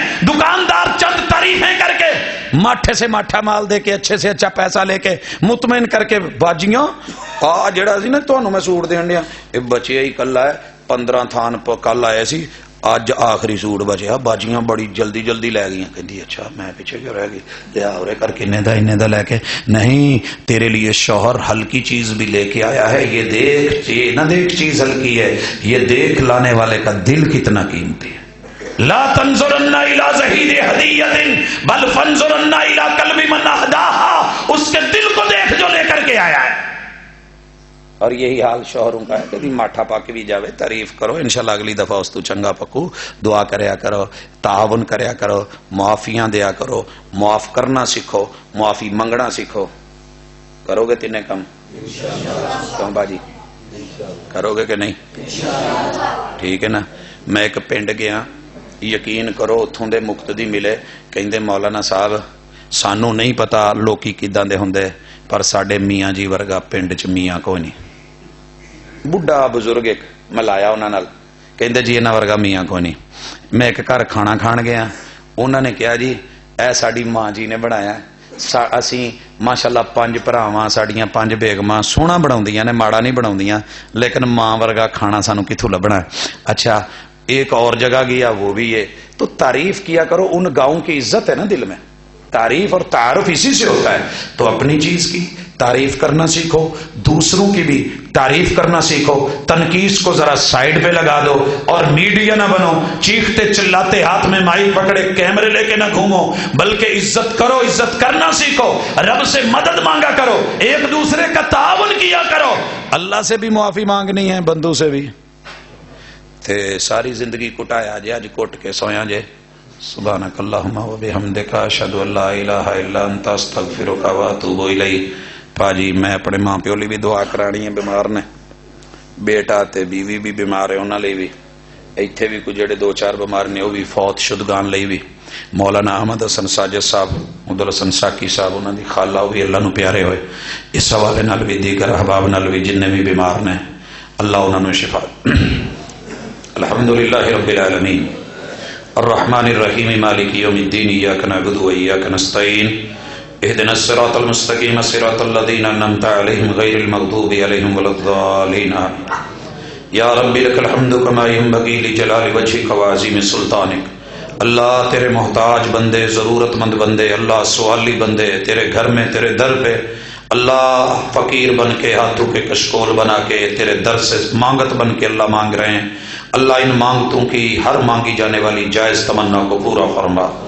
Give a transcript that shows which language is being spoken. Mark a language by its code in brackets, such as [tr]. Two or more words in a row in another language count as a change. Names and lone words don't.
[pa] دکاندار چند تعریفیں کر کے ماٹھے سے ماٹھا مال دے کے اچھے سے اچھا پیسہ لے کے مطمئن کر کے باجیاں آ جڑا سی نا تانوں میں سوٹ دین دیا اے بچیا ہی کلا ہے 15 تھان کل آئے سی, اج آخری سوٹ بچیا. باجیاں بڑی جلدی جلدی لے گئی. کہندی اچھا میں پیچھے کیوں رہ گئی, لیا اورے کر کے انہیں دا لے کے. [ur] نہیں تیرے لیے شوہر ہلکی چیز بھی لے کے آیا ہے. یہ دیکھ, یہ نہ دیکھ چیز ہلکی ہے, یہ دیکھ لانے والے کا دل کتنا قیمتی ہے. [ar] لا تنظرن الى زہید ہدیۃ بل فانظرن الى قلب من اهداها. [ur] اس کے دل کو دیکھ جو لے کر کے آیا ہے. اور یہی حال شوہروں کا ہے. [pa] کبھی ماٹھا پا کے بھی جاوے تعریف کرو, انشاءاللہ اگلی دفعہ اس تو چنگا پکو. دعا کریا کرو, تعاون کریا کرو, معافیاں دیا کرو, معاف کرنا سیکھو, معافی منگنا سیکھو. کرو گے تینے کم کیوں باجی, کرو گے کہ نہیں؟ ٹھیک ہے نا. میں ایک پنڈ گیا, یقین کرو اتھوں دے مقتدی ملے, کہندے مولانا صاحب سانو نہیں پتا لوکی کداں دے ہوندے, پر ساڈے میاں جی ورگا پنڈ چ میاں کوئی نہیں. بڈھا بزرگ ایک ملایا انہاں نال, کہندے جی انہاں ورگا میاں کوئی نہیں. میں ایک گھر کھانا کھان گیا, انہاں نے کہا جی اے ساڈی ماں جی نے بنایا, اسی ماشاءاللہ 5 بھراواں, ساڈیاں 5 بیگماں سونا بناؤندیاں نے, ماڑا نہیں بناؤندیاں, لیکن ماں ورگا کھانا سانو کتھوں لبنا. [ur] اچھا ایک اور جگہ گیا, وہ بھی ہے. تو تعریف کیا کرو, ان گاؤں کی عزت ہے نا دل میں. تعریف اور تعارف اسی سے ہوتا ہے. تو اپنی چیز کی تعریف کرنا سیکھو, دوسروں کی بھی تعریف کرنا سیکھو. تنقیس کو ذرا سائیڈ پہ لگا دو اور میڈیا نہ بنو. چیختے چلاتے ہاتھ میں مائک پکڑے کیمرے لے کے نہ گھومو, بلکہ عزت کرو, عزت کرنا سیکھو. رب سے مدد مانگا کرو, ایک دوسرے کا تعاون کیا کرو. اللہ سے بھی معافی مانگنی ہے, بندوں سے بھی. [pa] تے ساری زندگی کٹایا جے, اج کٹ کے سویا جے. [ar] سبحانک اللہم و بحمدک اشہد ان لا الہ الا انت استغفرک و اتوب الیک. [pa] پاجی میں اپنے ماں پیو لی بھی دعا کرانی ہے, بیمار نے, بیٹا تے بیوی بھی بیمار ہے, انہاں لئی بھی. ایتھے بھی کچھ جڑے 2-4 بیمار نے وہ بھی فوت شدگان لئی بھی. مولانا احمد حسن ساجد صاحب محمد الحسن ساکی صاحب انہوں دی خالہ بھی اللہ نو پیارے ہوئے، اس حوالے نال بھی دیگر احباب نال بھی جن بھی بیمار نے اللہ انہوں نے شفا۔ [ar] الحمدللہ رب العالمین الرحمن الرحیم مالک یوم الدین ایاک نعبد و ایاک نستعین اهدنا الصراط المستقیم صراط الذین انعمت علیہم غیر المغضوب علیہم ولا الضالین یا رب لک الحمد کما ینبغی لجلال وجهک وعظیم سلطانک۔ [ur] اللہ تیرے محتاج بندے، ضرورت مند بندے، اللہ سوالی بندے تیرے گھر میں تیرے در پہ اللہ فقیر بن کے ہاتھوں کے کشکول بنا کے تیرے در سے مانگت بن کے اللہ مانگ رہے ہیں۔ اللہ ان مانگتوں کی ہر مانگی جانے والی جائز تمنا کو پورا فرما۔